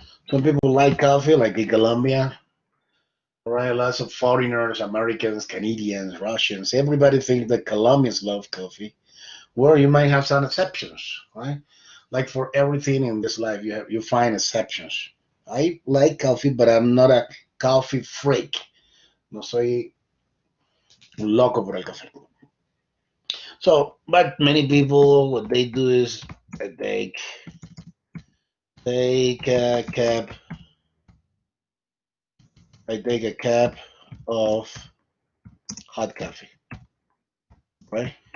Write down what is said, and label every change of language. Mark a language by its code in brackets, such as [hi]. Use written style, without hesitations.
[en] Some people like coffee, like in Colombia. All right, lots of foreigners, Americans, Canadians, Russians. Everybody thinks that Colombians love coffee. Well, you might have some exceptions, right? Like for everything in this life, you find exceptions. I like coffee, but I'm not a coffee freak. [es] No soy un loco por el café. [en] So, but many people, what they do is they take a cup. I take a cup of hot coffee, right?